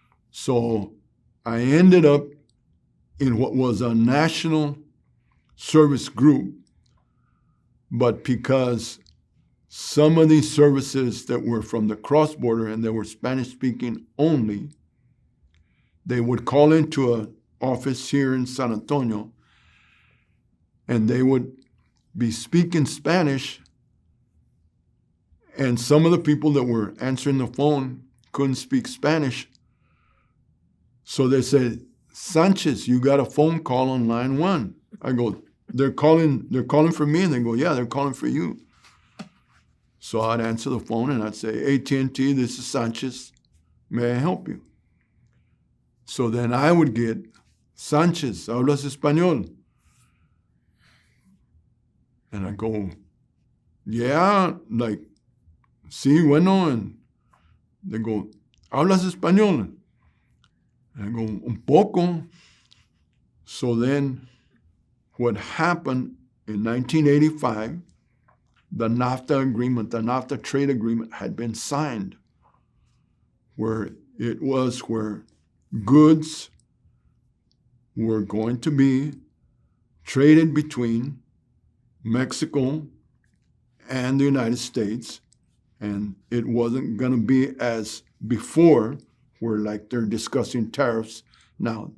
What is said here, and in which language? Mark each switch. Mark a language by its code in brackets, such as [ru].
[en] So I ended up in what was a national service group, but because some of these services that were from the cross-border and they were Spanish-speaking only, they would call into an office here in San Antonio, and they would be speaking Spanish, and some of the people that were answering the phone couldn't speak Spanish. So they said, "Sanchez, you got a phone call on line 1. I go, they're calling for me, and they go, "Yeah, they're calling for you." So I'd answer the phone and I'd say, "AT&T, this is Sanchez. May I help you?" So then I would get, "Sanchez, [es] ¿hablas español?" [en] And I go, "Yeah, like, [es] sí, bueno." [en] And they go, [es] "¿Hablas español?" [en] And I go, [es] "Un poco." [en] So then what happened in 1985, the NAFTA agreement, the NAFTA trade agreement had been signed, where goods were going to be traded between Mexico and the United States, and it wasn't going to be as before, where like they're discussing tariffs now.